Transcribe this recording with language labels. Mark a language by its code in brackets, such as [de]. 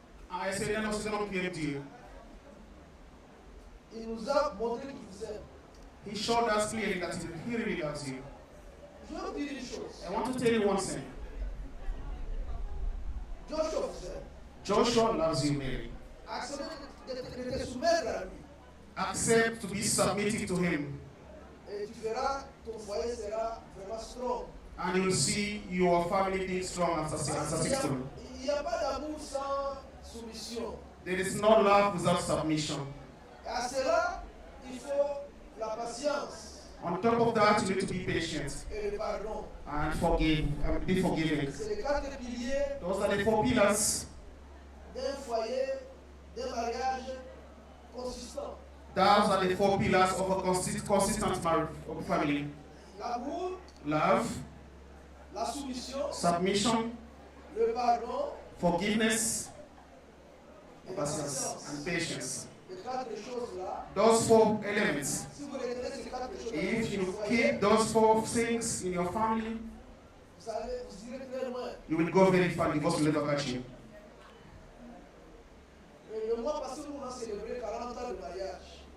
[en] I say that also don't care to you. [fr] Il nous a montré qu'il vous aime. [en] He showed us clearly that he really loves you. [fr] Je veux dire une chose. [en] I want to tell you one thing. [fr] Joshua vous aime. [en] Joshua loves you, Mary. [fr] Acceptez de te soumettre à lui. [en] Accept to be submitted to him, [fr] Et tu verras, ton foyer sera vraiment strong. [en] and you will see your family being strong and successful. [fr] Il n'y a pas d'amour sans soumission. [en] There is no love without submission. [fr] Et à cela, il faut la patience [en] On top of that, you need to be patient [fr] et le pardon. [en] and forgive and be forgiving. [fr] C'est les 4 piliers [en] Those are the 4 pillars. [fr] d'un foyer, d'un mariage consistant. [en] Those are the 4 pillars of a consistent marriage of family. [fr] L'amour, [en] Love, [fr] la soumission, [en] submission, [fr] le pardon [en] forgiveness, [fr] et la [en] patience, and patience. [fr] Les 4 choses-là, [en] Those 4 elements. [fr] si vous retenez ces 4 choses, [en] If you [fr] vous [en] keep those 4 things in your family, [fr] vous irez très loin. [en] you will go very far. Divorce will never catch you. [fr] Et le mois passé, nous avons célébré 40 ans de mariage.